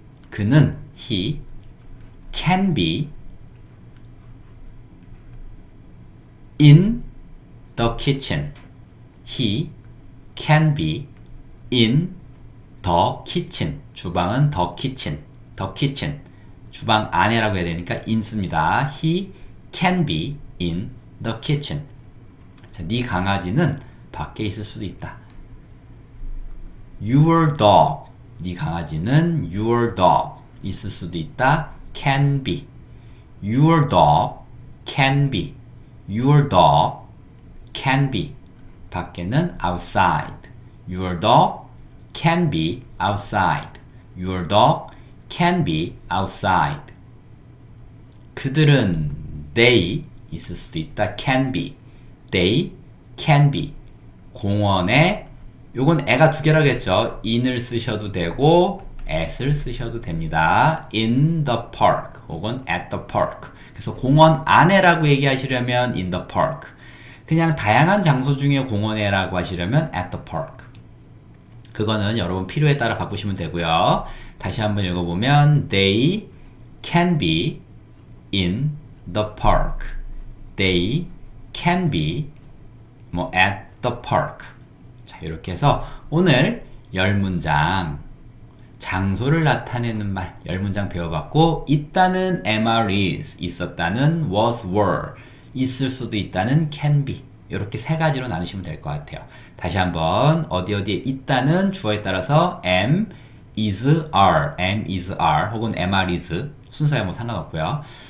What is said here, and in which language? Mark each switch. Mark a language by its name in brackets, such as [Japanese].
[Korean] 그는 [English] can be in the kitchen. He can be in the kitchen. [Korean] 주방은 [English] the kitchen. [Korean] 주방 안에라고 해야 되니까 in 씁니다. [English] He can be in the kitchen. [Korean] 자, 네 강아지는 밖에 있을 수도 있다. [English] Your dog. [Korean] 네 강아지는 [English] your dog [Korean] 있을 수도 있다. [English] Can be. Your dog can be. Your dog can be. [Korean] 밖에는 [English] outside. Your dog can be outside. Your dog can be outside. [Korean] 그들은 [English] they [Korean] 있을 수도 있다. [English] Can be. They can be. [Korean] 공원에 요건 애가 두 개라고 했죠. in을 쓰셔도 되고 at을 쓰셔도 됩니다. [English] in the park [Korean] 혹은 [English] at the park. [Korean] 그래서 공원 안에라고 얘기하시려면 [English] in the park. [Korean] 그냥 다양한 장소 중에 공원에라고 하시려면 [English] at the park. [Korean] 그거는 여러분 필요에 따라 바꾸시면 되고요. 다시 한번 읽어보면 [English] they can be in the park. They can be at the park. [Korean] 자, 이렇게 해서 오늘 10문장 장소를 나타내는 말 10문장 배워봤고 있다는 am, are, is, 있었다는 was, were, 있을 수도 있다는 can be 이렇게 세 가지로 나누시면 될 것 같아요. 다시 한번 어디에 있다는 주어에 따라서 am, is, are, am, is, are 혹은 am, are, is 순서에 뭐 상관없고요.